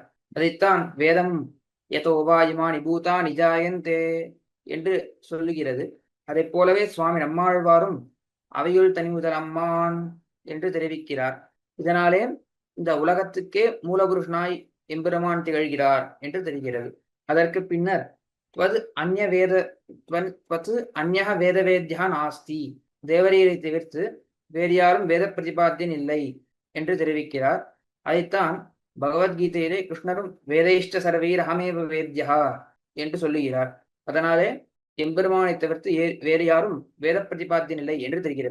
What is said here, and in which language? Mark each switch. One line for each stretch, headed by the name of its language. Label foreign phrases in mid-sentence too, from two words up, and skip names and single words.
Tamil: அதைத்தான் வேதம்
Sanskrit: यतो वा इमानि भूतानि जायन्ते
Tamil: என்று சொல்லுகிறது. அதை போலவே சுவாமி நம்மாழ்வாரும் அவையுள் தனிமுதல் அம்மான் என்று தெரிவிக்கிறார். இதனாலே இந்த உலகத்துக்கே மூலபுருஷனாய் எம்பெருமான் திகழ்கிறார் என்று தெரிகிறது. அதற்கு பின்னர்
Sanskrit: त्वद् अन्यवेद त्वत् अन्यः वेदवेद्या नास्ति,
Tamil: தேவரீரை தவிர்த்து வேறு யாரும் வேத பிரதிபாத்தியன் இல்லை என்று தெரிவிக்கிறார். அதைத்தான் பகவத்கீதையிலே கிருஷ்ணரும்
Sanskrit: वेदैश्च सर्वैर् अहमेव वेद्यः
Tamil: என்று சொல்லுகிறார். அதனாலே எம்பெருமானை தவிர்த்து வேறு யாரும் வேத பிரதிபாத்தியன் இல்லை என்று தெரிகிறது.